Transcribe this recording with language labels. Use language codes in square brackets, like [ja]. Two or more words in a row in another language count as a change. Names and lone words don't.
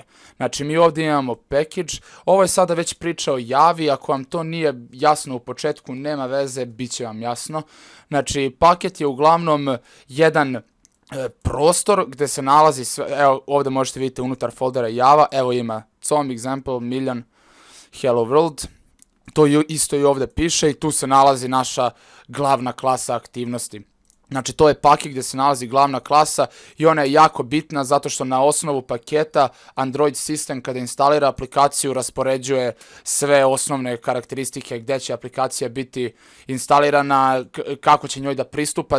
[bs] Znači mi ovdje imamo package, ovo je sada već priča o Javi, ako vam to nije jasno u početku, nema veze, bit će vam jasno. Znači paket je uglavnom jedan prostor gdje se nalazi sve, evo ovdje možete vidjeti unutar foldera Java, evo ima com, example, million, hello world. To isto i ovdje piše i tu se nalazi naša glavna klasa aktivnosti. Znači to je paket gdje se nalazi glavna klasa i ona je jako bitna zato što na osnovu paketa Android sistem kada instalira aplikaciju raspoređuje sve osnovne karakteristike gdje će aplikacija biti instalirana, kako će njoj da pristupa.